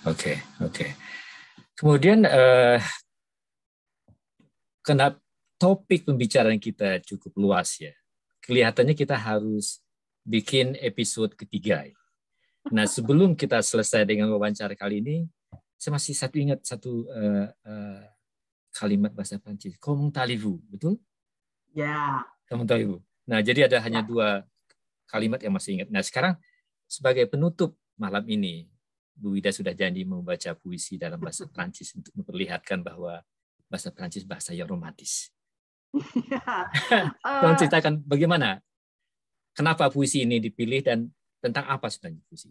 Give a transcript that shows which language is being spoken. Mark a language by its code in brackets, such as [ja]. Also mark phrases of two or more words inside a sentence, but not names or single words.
[id] Kemudian karena topik pembicaraan kita cukup luas ya, kelihatannya kita harus bikin episode ketiga. Nah, sebelum kita selesai dengan wawancara kali ini, saya masih ingat satu kalimat bahasa Prancis, [fr] comment allez-vous, [id] betul? Ya. [fr] Comment allez-vous. [id] Nah, jadi ada hanya 2 kalimat yang masih ingat. Nah, sekarang sebagai penutup malam ini, Bu Wida sudah janji membaca puisi dalam bahasa Prancis untuk memperlihatkan bahwa bahasa Prancis bahasa yang romantis. Tolong ceritakan bagaimana, kenapa puisi ini dipilih dan tentang apa sebenarnya puisi?